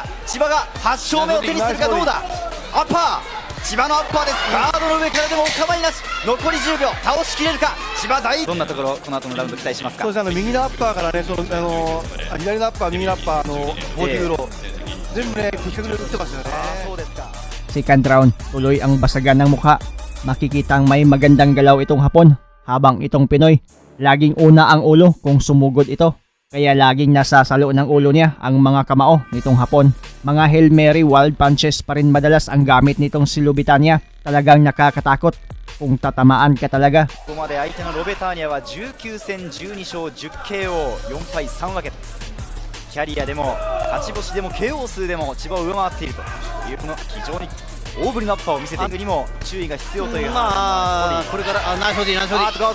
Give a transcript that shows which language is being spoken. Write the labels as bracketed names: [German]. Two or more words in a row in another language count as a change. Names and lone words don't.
[Japanese] 千葉が8勝目を手にするかどうだ。アッパー千葉のアッパーです。ガードの上からでもお構いなし。残り10秒倒しきれるか千葉大。どんなところこの後のラウンド期待しますか。そうですね、右のアッパーからね左のアッパー右のアッパーのボディーロー、全部ね的確に打ってますよね。そうですか。 [English] Second round, [Filipino] tuloy ang basagan ng mukha. Makikitang may magandang galaw itong hapon. Habang itong Pinoy, laging una ang ulo kung sumugod ito. Kaya laging nasasalo ng ulo niya ang mga kamao nitong hapon. Mga [English] Hail Mary wild punches [Filipino] pa rin madalas ang gamit nitong si Lubitania. Talagang nakakatakot kung tatamaan ka talaga. [Japanese] ここまで相手のロベターニャは19戦12勝 10KO4 敗3分け。キャリアでも勝ち星でも KO 数でも千葉を上回っているというこの非常に大振りのアッパーを見せていくにも注意が必要という。これからナイスボディナイスボディ。